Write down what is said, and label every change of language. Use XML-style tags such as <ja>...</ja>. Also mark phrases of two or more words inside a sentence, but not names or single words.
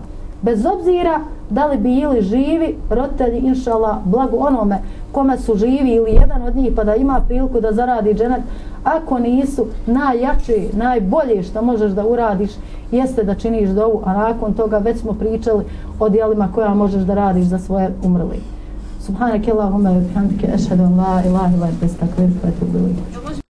<bs>Bez obzira da li bili živi roditelji, inšallah, blago onome kome su živi ili jedan od njih pa da ima priliku da zaradi dženet, ako nisu najjače, najbolje što možeš da uradiš jeste da činiš dovu, a nakon toga već smo pričali o dijelima koja možeš da radiš za svoje umrli.</bs> <ar>سبحانك اللهم وبحمدك أشهد أن لا إله إلا أنت أستغفرك وأتوب إليك.</ar>